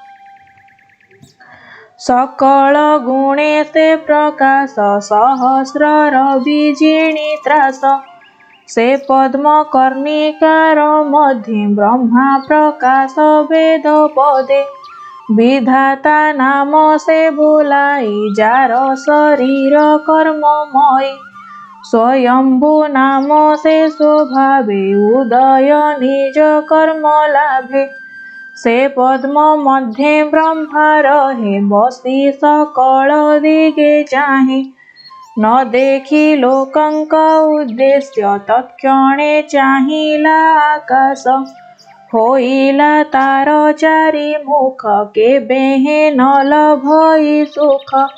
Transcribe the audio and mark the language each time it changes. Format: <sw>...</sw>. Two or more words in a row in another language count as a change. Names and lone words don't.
<or>ସକଳ ଗୁଣେ ସେ ପ୍ରକାଶ ସହସ୍ର ରବି ଜିଣି ତ୍ରାସ ସେ ପଦ୍ମ କର୍ଣ୍ଣିକାର ମଧ୍ୟେ ବ୍ରହ୍ମା ପ୍ରକାଶ ବେଦ ପଦେ ବିଧାତା ନାମ ସେ ବୋଲାଇ ଯାର ଶରୀର କର୍ମମୟୀ ସ୍ୱୟମ୍ଭୂ ନାମ ସେ ସ୍ୱଭାବେ ଉଦୟ ନିଜ କର୍ମ ଲାଭେ ସେ ପଦ୍ମ ମଧ୍ୟେ ବ୍ରହ୍ମା ରହେ ବସି ସକଳ ଦିଗେ ଚାହେ ନ ଦେଖି ଲୋକଙ୍କ ଉଦ୍ଦେଶ୍ୟ ତତ୍କ୍ଷଣେ ଚାହିଁଲା ଆକାଶ ହୋଇଲା ତାର 4 ମୁଖ କେବେହେଁ ନ ଲଭଇ ସୁଖ</or>